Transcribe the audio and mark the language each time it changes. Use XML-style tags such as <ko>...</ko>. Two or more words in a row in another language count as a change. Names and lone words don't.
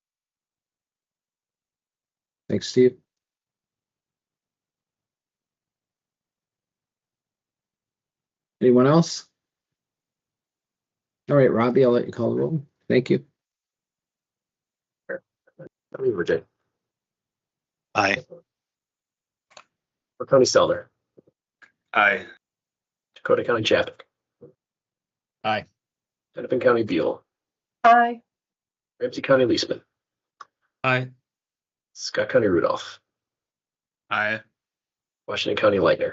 <en>Thanks, Steve. Anyone else? All right, Robbie, I'll let you call the roll. Thank you. Virginia. Aye. Or County Sellner. Aye. Dakota County Chappick. Aye. Hennepin County Buell. Aye. Ramsey County Leesman. Aye. Scott County Rudolph. Aye. Washington County Lightner.</en>